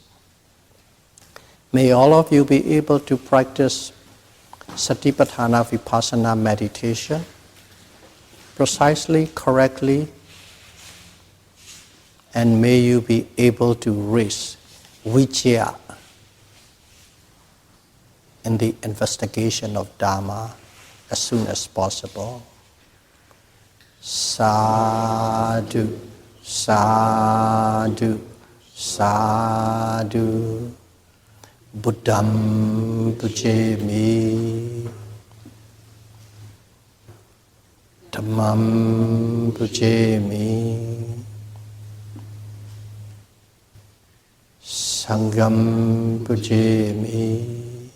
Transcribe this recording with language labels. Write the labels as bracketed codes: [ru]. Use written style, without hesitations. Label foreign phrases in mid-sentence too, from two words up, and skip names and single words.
[en] May all of you be able to practice [pi] Satipatthana Vipassana [en] meditation precisely, correctly, and may you be able to reach Vicaya in the investigation of Dhamma as soon as possible. [pi] Sadhu, sadhu, sadhu. Buddham pujemi, Dhammam pujemi, Sangham pujemi.